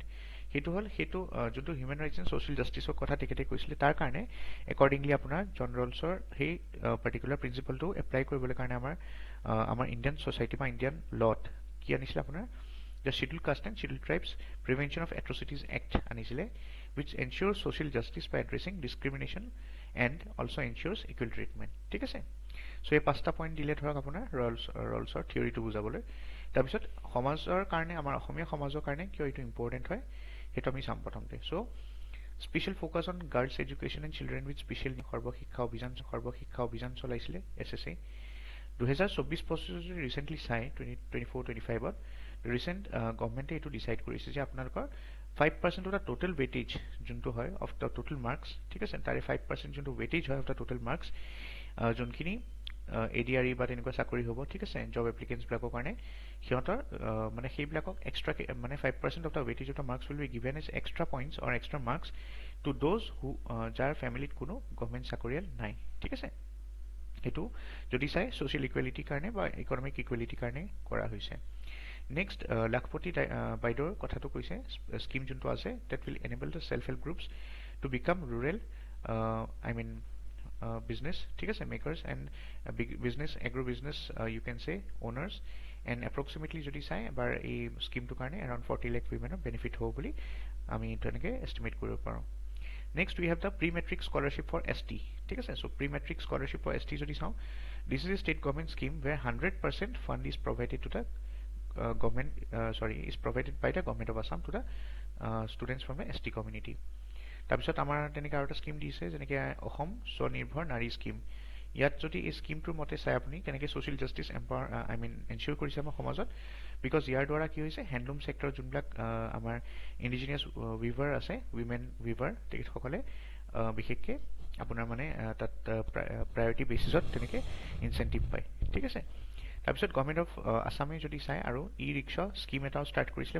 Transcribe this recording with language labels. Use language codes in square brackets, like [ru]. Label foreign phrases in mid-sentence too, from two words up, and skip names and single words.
[as] সেইটো হ'ল সেইটো যোনটো [en] human rights and social justice [as] কথা তেখেতে কৈছিলে তাৰ কাৰণে একৰ্ডিংলি আপোনাৰ জন ৰলছৰ সেই [en] particular principle [as] এপ্লাই কৰিবলৈ কাৰণে আমাৰ [en] Indian society [as] বা [en] Indian law [as] কি আনিছিলে আপোনাৰ দ্য শিডিউল কাষ্ট এণ্ড শিডিউল ট্ৰাইবছ প্ৰিভেনশ্যন অফ এট্ৰচিটিজ এক্ট আনিছিলে [en] which ensures social justice by addressing discrimination and also ensures equal treatment [as] ঠিক আছে সো এই পাঁচটা পইণ্ট দিলে ধৰক আপোনাৰ ৰলছৰ থিওৰিটো বুজাবলৈ তাৰপিছত সমাজৰ কাৰণে আমাৰ অসমীয়া সমাজৰ কাৰণে কিয় এইটো ইম্পৰ্টেণ্ট হয় সেইটো আমি চাম প্ৰথমতে সো [en] special focus on girls education and children with special [as] সৰ্বশিক্ষা অভিযান চলাইছিলে এছএছএ 2024-25 যদি ৰিসেন্টলি চাই 24-25ত [en] recent government [as] এইটো ডিসাইড কৰিছে যে আপোনালোকৰ [en] 5% of the total weightage [as] যোনটো হয় [en] of the total marks [as] ঠিক আছে তাৰে 5% যোনটো weightage হয় [en] of the total marks [as] যোনখিনি এডিআৰই বা তেনেকুৱা চাকৰি হ'ব ঠিক আছে [en] job applicants [as] বিলাকৰ কাৰণে সিহঁতৰ মানে সেইবিলাকক এক্সট্ৰা মানে [en] 5% of the weightage of the marks will be given as extra points or extra marks to those who [as] যাৰ ফ্যামিলিত কোনো গভৰ্ণমেণ্ট চাকৰিয়াল নাই ঠিক আছে এটো যদি চাই [en] social equality [as] কাৰণে বা [en] economic equality [as] কাৰণে কৰা হৈছে নেক্সট লাখপতি বাইদেউৰ কথাটো কৈছে স্কিম যোনটো আছে [en] that will enable the self help groups to become rural business [as] ঠিক আছে [en] makers and big business agro business you can say owners and approximately [as] যদি চাই এবাৰ এই স্কিমটো কাৰণে [en] around 40 lakh women benefit [as] হ'ব বুলি আমি তেনেকে এস্টিমেট কৰিব পাৰোঁ [en] next we have the pre-matric scholarship for ST [as] ঠিক আছে [en] so pre-matric scholarship for ST [as] যদি চাওঁ [en] this is a state government scheme where 100% fund is provided to the is provided by the government of Assam to the students from the ST community [as] তাৰপিছত আমাৰ তেনেকৈ আৰু এটা স্কিম দিছে যেনেকৈ অসম স্বনিৰ্ভৰ নাৰী স্কিম ইয়াত যদি এই স্কিমটোৰ মতে চাই আপুনি কেনেকৈ [en] social justice [as] এনচিয়ৰ কৰিছে আমাৰ সমাজত বিকজ ইয়াৰ দ্বাৰা কি হৈছে [en] handloom sector [as] যোনবিলাক আমাৰ [en] indigenous weaver [as] আছে [en] women weaver [as] তেখেতসকলে বিশেষকৈ আপোনাৰ মানে তাত [en] priority basis [as] তেনেকৈ ইনচেণ্টিভ পায় ঠিক আছে তাৰপিছত গভৰ্ণমেণ্ট অফ আছামে যদি চাই আৰু ই ৰিক্সা স্কিম এটাও ষ্টাৰ্ট কৰিছিলে